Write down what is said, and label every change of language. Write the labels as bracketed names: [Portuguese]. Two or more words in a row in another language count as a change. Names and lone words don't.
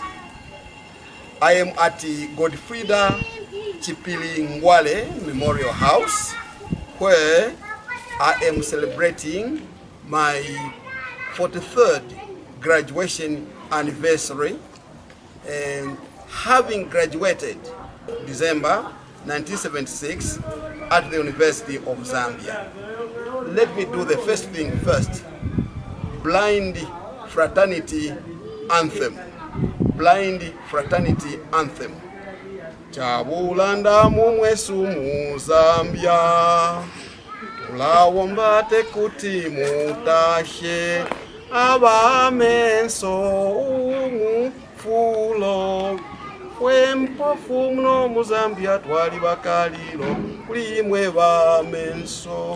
[English] I am at the Godfrida Chipili Ngwale Memorial House, where I am celebrating my 43rd graduation anniversary, and having graduated December 1976 at the University of Zambia. Let me do the first thing first. Blind Fraternity Anthem. Blind Fraternity Anthem. [Bemba] Chabulanda mumwesu mu Zambia, tulawombate kuti mutashe, abamenso umufulo, wempofu mno mu Zambia twali bakalilo, kulimwe bamenso.